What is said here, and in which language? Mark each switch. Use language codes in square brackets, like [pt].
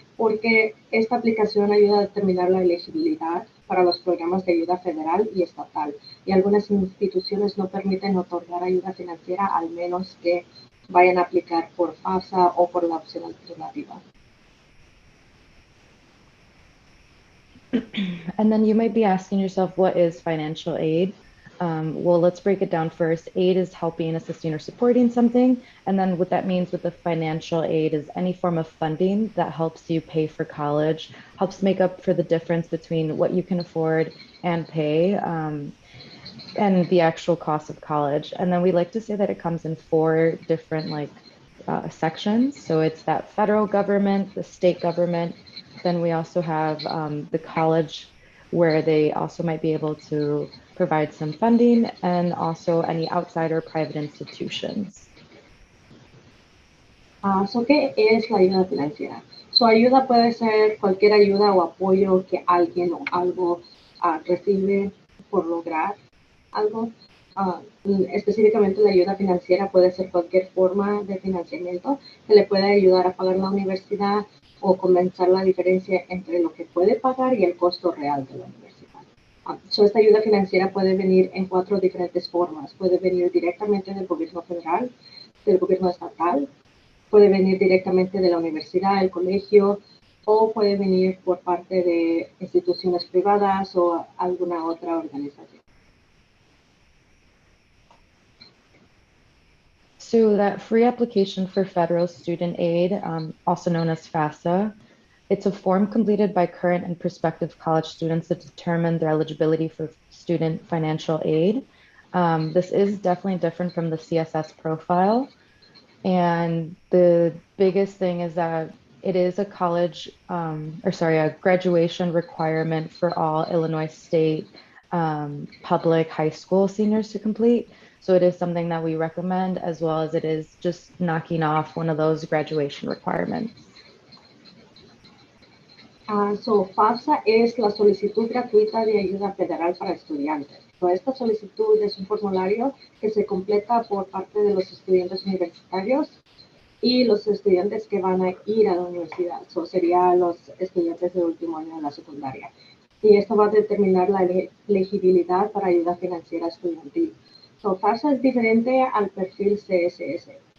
[es] Porque esta aplicación ayuda a determinar la elegibilidad para los programas de ayuda federal y estatal. Y algunas instituciones no permiten otorgar ayuda financiera al menos que vayan a aplicar por FAFSA o por la opción alternativa. [en] And then you might be asking yourself, what is financial aid? Well, let's break it down first. Aid is helping, assisting, or supporting something. And then what that means with the financial aid is any form of funding that helps you pay for college, helps make up for the difference between what you can afford and pay, and the actual cost of college. And then we like to say that it comes in four different sections. So it's that federal government, the state government. Then we also have the college, where they also might be able to provide some funding, and also any outside or private institutions. [es] ¿Qué es la ayuda financiera? Su ayuda puede ser cualquier ayuda o apoyo que alguien o algo recibe por lograr algo. Específicamente la ayuda financiera puede ser cualquier forma de financiamiento que le pueda ayudar a pagar la universidad o compensar la diferencia entre lo que puede pagar y el costo real de la universidad. Esta ayuda financiera puede venir en 4 diferentes formas. Puede venir directamente del gobierno federal, del gobierno estatal, puede venir directamente de la universidad, el colegio, o puede venir por parte de instituciones privadas o alguna otra organización. [en] So that free application for federal student aid, also known as FAFSA, it's a form completed by current and prospective college students to determine their eligibility for student financial aid. This is definitely different from the CSS profile. And the biggest thing is that it is a a graduation requirement for all Illinois State public high school seniors to complete. So it is something that we recommend, as well as it is just knocking off one of those graduation requirements. [es] FAFSA es la solicitud gratuita de ayuda federal para estudiantes. Esta solicitud es un formulario que se completa por parte de los estudiantes universitarios y los estudiantes que van a ir a la universidad. Serían los estudiantes del último año de la secundaria. Y esto va a determinar la elegibilidad para ayuda financiera estudiantil. FAFSA es diferente al perfil CSS.